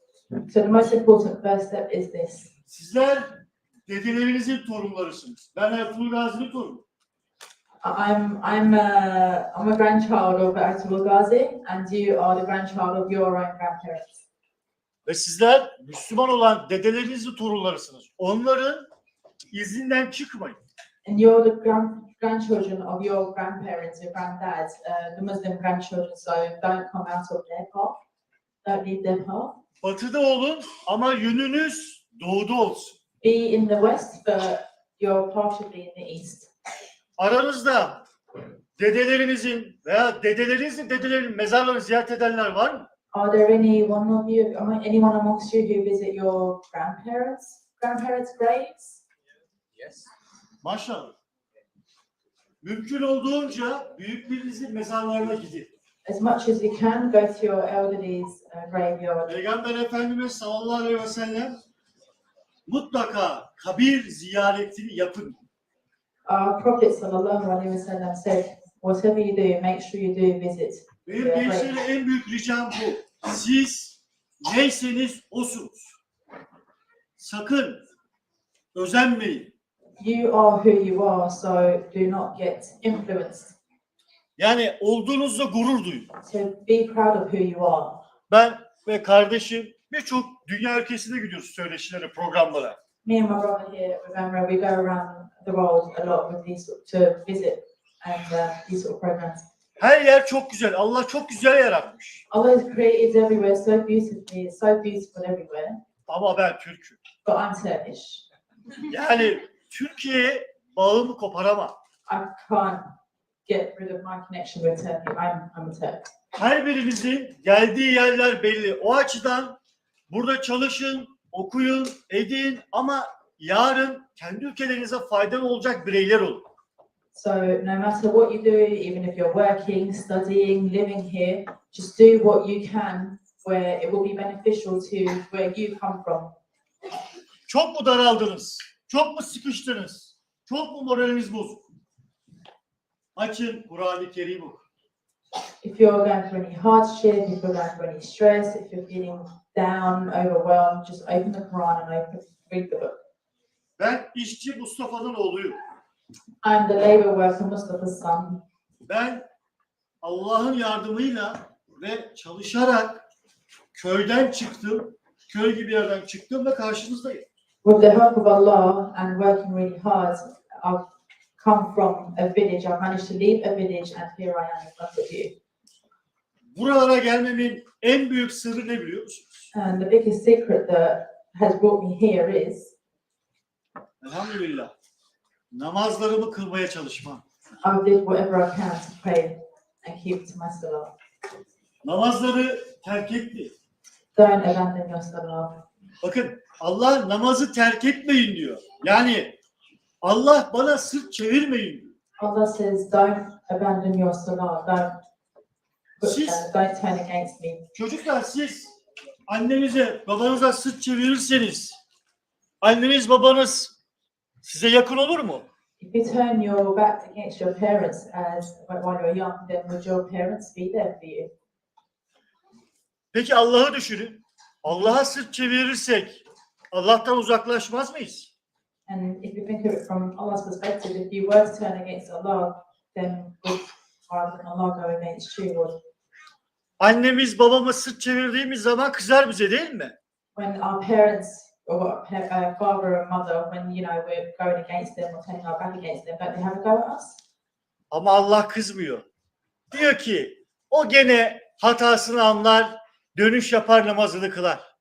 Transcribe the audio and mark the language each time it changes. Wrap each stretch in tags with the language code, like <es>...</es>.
<en>So the most important first step is this.</en> <tr>Sizler dedelerinizin torunlarısınız. Ben Ertuğrul Gazi'nin torunu.</tr> <en>I'm a grandchild of Ertugrul Ghazi, and you are the grandchild of your own grandparents.</en> <tr>Ve sizler Müslüman olan dedelerinizin torunlarısınız. Onların izinden çıkmayın.</tr> <en>And you're the grandchildren of your grandparents, your granddads, the Muslim grandchildren. So don't come out of their path. Don't leave their path.</en> <tr>Batıda olun ama yönünüz doğuda olsun.</tr> <en>Be in the West, but your path should be in the East.</en> <tr>Aranızda dedelerinizin veya dedelerin mezarlarını ziyaret edenler var mı?</tr> <en>Are there anyone amongst you who visit your grandparents' graves? Yes.</en> <tr>Maşallah. Mümkün olduğunca büyüklerinizin mezarlarına gidin.</tr> <en>As much as you can, go to your elderly's graveyard.</en> <tr>Peygamber Efendimiz sallallahu aleyhi ve sellem mutlaka kabir ziyaretini yapın.</tr> <en>Our Prophet sallallahu alaihi wasallam said, whatever you do, make sure you do visit.</en> <tr>Benim gençlere en büyük ricam bu. Siz neyseniz osunuz. Sakın özenmeyin.</tr> <en>You are who you are, so do not get influenced.</en> <tr>Yani olduğunuzda gurur duyun.</tr> <en>So be proud of who you are.</en> <tr>Ben ve kardeşim birçok dünya ülkesine gidiyoruz söyleşilere, programlara.</tr> <en>Me and my brother here, remember, we go around the world a lot with these to visit and these sort of programs.</en> <tr>Her yer çok güzel. Allah çok güzel yaratmış.</tr> <en>Allah has created everywhere so beautifully, it's so beautiful everywhere.</en> <tr>Ama ben Türk'üm.</tr> <en>But I'm Turkish.</en> <tr>Yani Türkiye'ye bağımı koparamam.</tr> <en>I can't get rid of my connection with Turkey. I'm a Turk.</en> <tr>Her birinizin geldiği yerler belli. O açıdan burada çalışın, okuyun, edin ama yarın kendi ülkelerinize faydalı olacak bireyler olun.</tr> <en>So no matter what you do, even if you're working, studying, living here, just do what you can where it will be beneficial to where you come from.</en> <tr>Çok mu daraldınız? Çok mu sıkıştınız? Çok mu moraliniz bozuk? Açın Kur'an-ı Kerim okuyun.</tr> <en>If you're going through any hardship, if you're going through any stress, if you're feeling down, overwhelmed, just open the Quran and read the book.</en> <tr>Ben işçi Mustafa'nın oğluyum.</tr> <en>I'm the labor worker Mustafa's son.</en> <tr>Ben Allah'ın yardımıyla ve çalışarak köyden çıktım. Köy gibi yerden çıktım ve karşınızdayım.</tr> <en>With the help of Allah and working really hard, I've come from a village. I've managed to leave a village and here I am in front of you.</en> <tr>Buralara gelmemin en büyük sırrı ne biliyor musunuz?</tr> <en>And the biggest secret that has brought me here is</en> <tr>Elhamdülillah. Namazlarımı kılmaya çalışmam.</tr> <en>I did whatever I can to pray and keep to my salah.</en> <tr>Namazları terk etmeyin.</tr> <en>Don't abandon your salah.</en> <tr>Bakın Allah namazı terk etmeyin diyor. Yani Allah bana sırt çevirmeyin diyor.</tr> <en>Allah says, don't abandon your salah. Don't turn against me.</en> <tr>Çocuklar siz annenize, babanıza sırt çevirirseniz anneniz, babanız size yakın olur mu?</tr> <en>If you turn your back against your parents while you're young, then would your parents be there for you?</en> <tr>Peki Allah'ı düşünün. Allah'a sırt çevirirsek Allah'tan uzaklaşmaz mıyız?</tr> <en>And if you think of it from Allah's perspective, if you were to turn against Allah, then would Allah go against you?</en> <tr>Annemiz, babamız sırt çevirdiğimiz zaman kızar bize değil mi?</tr> <en>When our parents or father or mother, when we're going against them or turning our back against them, don't they have a go at us?</en> <tr>Ama Allah kızmıyor. Diyor ki o gene hatasını anlar, dönüş yapar, namazını kılar.</tr>